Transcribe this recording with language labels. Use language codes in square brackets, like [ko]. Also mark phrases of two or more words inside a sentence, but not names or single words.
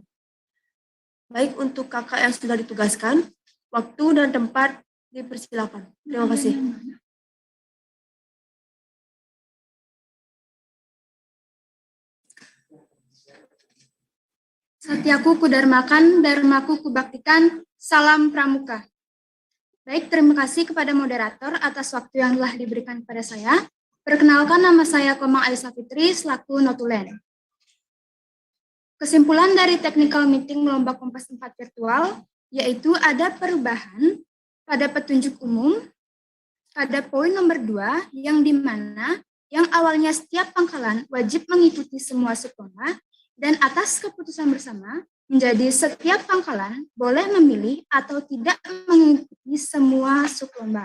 [id] Baik, untuk kakak yang sudah ditugaskan, waktu dan tempat dipersilakan. Terima kasih. Satyaku kudarmakan, dharmaku kubaktikan, salam pramuka. Baik, terima kasih kepada moderator atas waktu yang telah diberikan kepada saya. Perkenalkan, nama saya Komang Aisyah Fitri, selaku notulen. Kesimpulan dari [en] technical meeting [id] lomba Kompas 4 virtual, yaitu ada perubahan pada petunjuk umum, pada poin nomor 2, yang dimana yang awalnya setiap pangkalan wajib mengikuti semua sublomba, dan atas keputusan bersama, menjadi setiap pangkalan boleh memilih atau tidak mengikuti semua sublomba.